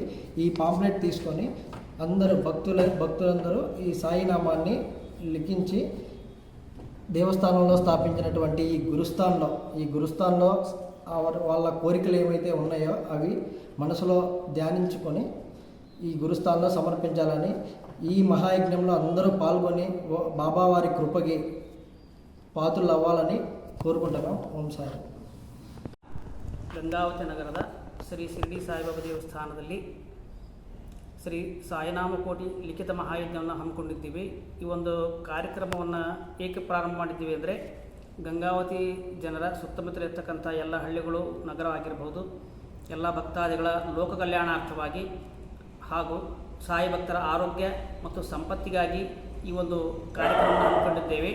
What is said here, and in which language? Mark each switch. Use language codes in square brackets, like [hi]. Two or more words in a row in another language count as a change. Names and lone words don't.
[te] ఈ పాంప్లెట్ తీసుకొని భక్తులందరూ ఈ సాయినామాన్ని లిఖించి దేవస్థానంలో స్థాపించినటువంటి ఈ గురుస్థాన్లో వాళ్ళ కోరికలు ఏమైతే ఉన్నాయో అవి మనసులో ధ్యానించుకొని ఈ గురుస్థాన్లో సమర్పించాలని, ఈ మహాయజ్ఞంలో అందరూ పాల్గొని బాబావారి కృపకి పాత్రరు అవ్వాలని ಕೋರ್ಕೊಂಡಾಗ. [kn] ಓಂ ಸಾಯಿ. ಗಂಗಾವತಿ ನಗರದ ಶ್ರೀ ಶಿರಡಿ ಸಾಯಿಬಾಬಾ ದೇವಸ್ಥಾನದಲ್ಲಿ ಶ್ರೀ ಸಾಯಿನಾಮಕೋಟಿ ಲಿಖಿತ ಮಹಾಯಜ್ಞವನ್ನು ಹಮ್ಮಿಕೊಂಡಿದ್ದೀವಿ. ಈ ಒಂದು ಕಾರ್ಯಕ್ರಮವನ್ನು ಏಕೆ ಪ್ರಾರಂಭ ಮಾಡಿದ್ದೀವಿ ಅಂದರೆ, ಗಂಗಾವತಿ ಜನರ ಸುತ್ತಮುತ್ತಲ ಇರ್ತಕ್ಕಂಥ ಎಲ್ಲ ಹಳ್ಳಿಗಳು, ನಗರವಾಗಿರ್ಬೋದು, ಎಲ್ಲ ಭಕ್ತಾದಿಗಳ ಲೋಕ ಕಲ್ಯಾಣಾರ್ಥವಾಗಿ ಹಾಗೂ ಸಾಯಿ ಭಕ್ತರ ಆರೋಗ್ಯ ಮತ್ತು ಸಂಪತ್ತಿಗಾಗಿ ಈ ಒಂದು ಕಾರ್ಯಕ್ರಮವನ್ನು ಹಮ್ಮಿಕೊಂಡಿದ್ದೇವೆ.